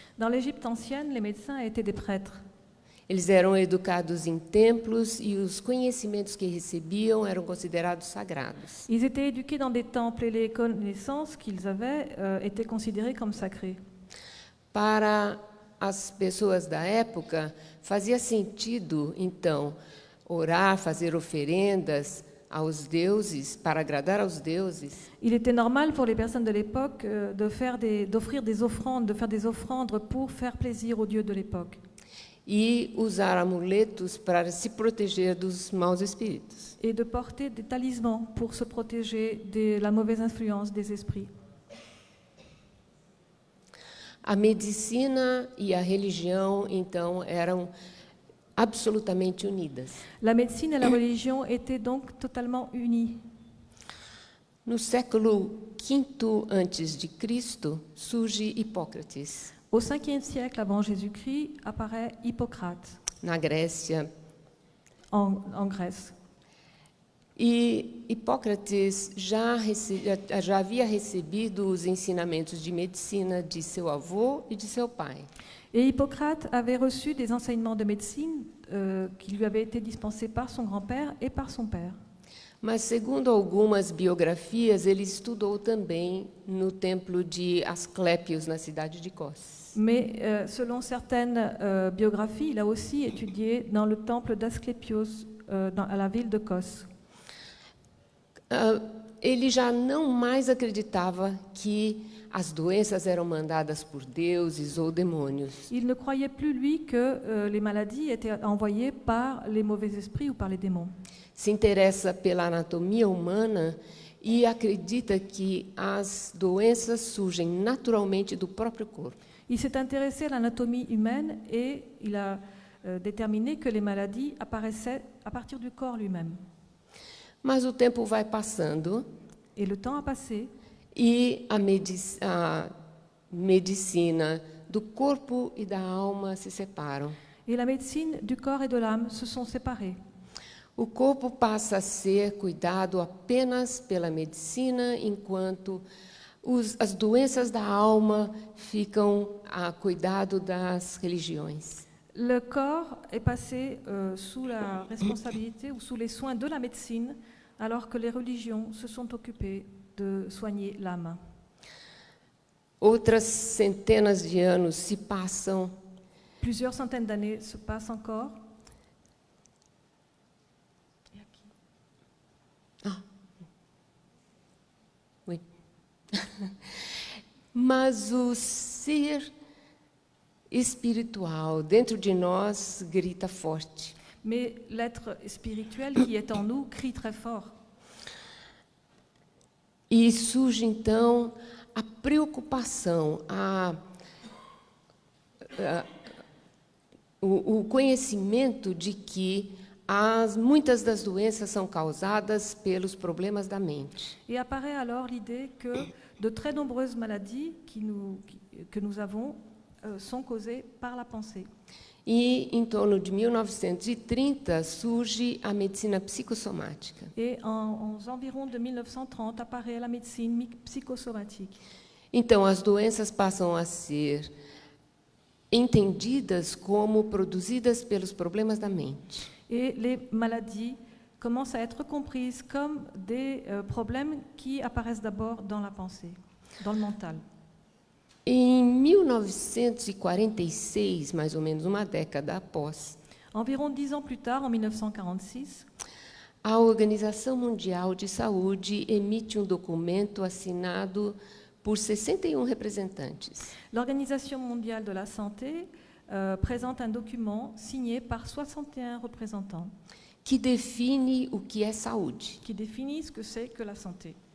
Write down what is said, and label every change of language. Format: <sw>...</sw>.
<fr>Dans l'Égypte ancienne, les médecins étaient des prêtres.</fr> <pt>Eles eram educados em templos e os conhecimentos que recebiam eram considerados sagrados.</pt> <fr>Ils étaient éduqués dans des temples et les connaissances qu'ils avaient étaient considérées comme sacrées.</fr> <pt>Para as pessoas da época, fazia sentido, então, orar, fazer oferendas aos deuses, para agradar aos deuses,</pt> <fr>Il était normal pour les personnes de l'époque d'offrir des offrandes, de faire des offrandes pour faire plaisir aux dieux de l'époque.</fr> <pt>e usar amuletos para se proteger dos maus espíritos.</pt> <fr>Et de porter des talismans pour se protéger de la mauvaise influence des esprits.</fr> <pt>A medicina e a religião, então, eram absolutamente unidas.</pt> <fr>La médecine et la religion étaient donc totalement unies.</fr> <pt>No século V a.C., surge Hipócrates,</pt> <fr>Au 5e siècle avant Jésus-Christ apparaît Hippocrate</fr> <pt>na Grécia,</pt> <fr>en Grèce.</fr> <pt>E Hipócrates já havia recebido os ensinamentos de medicina de seu avô e de seu pai.</pt> <fr>Et Hippocrate avait reçu des enseignements de médecine qui lui avaient été dispensés par son grand-père et par son père.</fr> <pt>Mas, segundo algumas biografias, ele estudou também no templo de Asclépios, na cidade de Kos.</pt> <fr>Mais selon certaines biographies, il a aussi étudié dans le temple d'Asclépios à la ville de Kos.</fr> <pt>Ele já não mais acreditava que as doenças eram mandadas por deuses ou demônios.</pt> <fr>Il ne croyait plus, lui, que les maladies étaient envoyées par les mauvais esprits ou par les démons.</fr> <pt>Se interessa pela anatomia humana e acredita que as doenças surgem naturalmente do próprio corpo.</pt> <fr>Il s'est intéressé à l'anatomie humaine et il a déterminé que les maladies apparaissaient à partir du corps lui-même.</fr> <pt>Mas o tempo vai passando</pt> <fr>Et le temps a passé</fr> <pt>e a medicina do corpo e da alma se separam.</pt> <fr>et la médecine du corps et de l'âme se sont séparées.</fr> <pt>O corpo passa a ser cuidado apenas pela medicina, enquanto as doenças da alma ficam a cuidado das religiões.</pt> <fr>Le corps est passé sous la responsabilité ou sous les soins de la médecine, alors que les religions se sont occupées de soigner l'âme.</fr> <pt>Outras centenas de anos se passam</pt> <fr>Plusieurs centaines d'années se passent encore. Oui.</fr> <pt>Mas o ser espiritual dentro de nós grita forte.</pt> <fr>Mais l'être spirituel qui est en nous crie très fort.</fr> <pt>E surge então a preocupação, o conhecimento de que muitas das doenças são causadas pelos problemas da mente.</pt> <fr>Et apparaît alors l'idée que de très nombreuses maladies que nous avons sont causées par la pensée.</fr> <pt>E em torno de 1930 surge a medicina psicossomática.</pt> <fr>Et aux environs de 1930 apparaît la médecine psychosomatique.</fr> <pt>Então as doenças passam a ser entendidas como produzidas pelos problemas da mente.</pt> <fr>Et les maladies commencent à être comprises comme des problèmes qui apparaissent d'abord dans la pensée, dans le mental.</fr> <pt>Em 1946, mais ou menos uma década após,</pt> <fr>Environ 10 ans plus tard, en 1946,</fr> <pt>a Organização Mundial de Saúde emite um documento assinado por 61 representantes.</pt> <fr>l'Organisation mondiale de la santé présente un document signé par 61 représentants</fr> <pt>Que define o que é saúde.</pt> <fr>qui définissent ce que c'est que la santé.</fr>